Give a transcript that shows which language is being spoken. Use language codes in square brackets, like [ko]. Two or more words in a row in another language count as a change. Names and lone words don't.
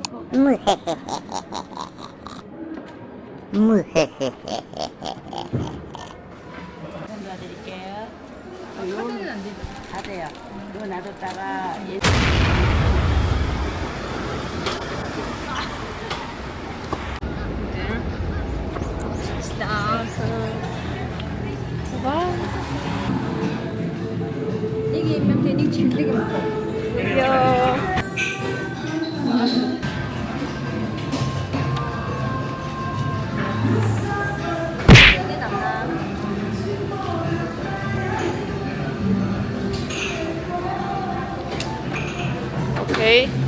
[ko] 드릴게요. 이거는 안 돼. 다 돼요. 이거 놔뒀다가 [mn] Нэг юм тэ нэг чихлэг юм байна. Яа. Окей.